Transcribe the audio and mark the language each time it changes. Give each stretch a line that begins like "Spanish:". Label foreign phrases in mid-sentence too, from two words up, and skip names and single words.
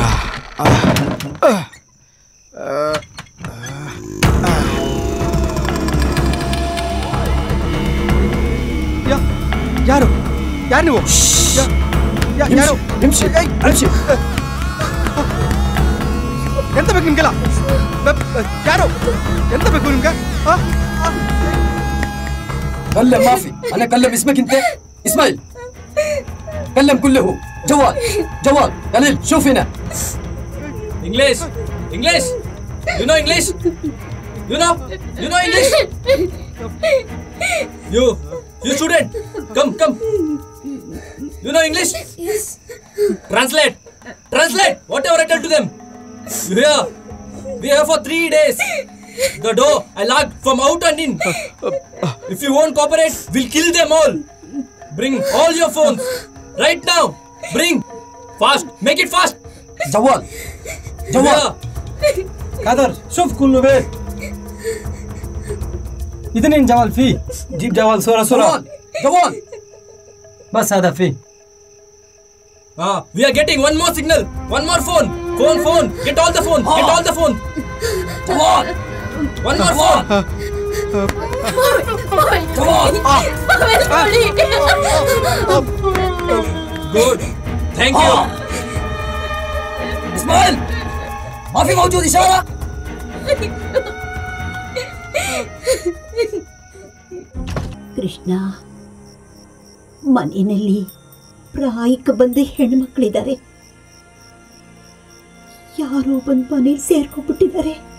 Kannada: ಯಾರು ಯಾರು ನೀವು? ಯಾರು? ಎಂತ ಬೇಕು ನಿಮ್ಗೆಲ್ಲ? ಯಾರು? ಎಂತ ಬೇಕು ನಿಮ್ಗೆ?
Arabic: كلم مافي. انا كلم اسمك انت اسماعيل. كلم كله. جوال جوال خليل شوف هنا.
English: English English. You know English? You know English? You student, come. You know English? Yes. Translate whatever I tell to them. You hear? We are for 3 days. The door I locked from out and in. If you won't cooperate, we'll kill them all. Bring all your phones right now. Bring fast. Make it fast.
Arabic: جوال قادر شوف كله بيت. اثنين جوال فيه. جيب جوال صورة جوال بس هذا فيه.
English: We are getting one more signal. One more phone. Get all the phone.
Arabic: جوال
English: One more phone.
Arabic: جوال.
English: Good. Thank you.
Arabic: اسماعيل ما في موجود إشارة.
Kannada: ಕೃಷ್ಣ, ಮನೆಯಲ್ಲಿ ಪ್ರಾಯಕ್ಕೆ ಬಂದ ಹೆಣ್ಮಕ್ಳಿದ್ದಾರೆ. ಯಾರೋ ಬಂದು ಮನೇಲಿ ಸೇರ್ಕೊಂಡ್ಬಿಟ್ಟಿದ್ದಾರೆ.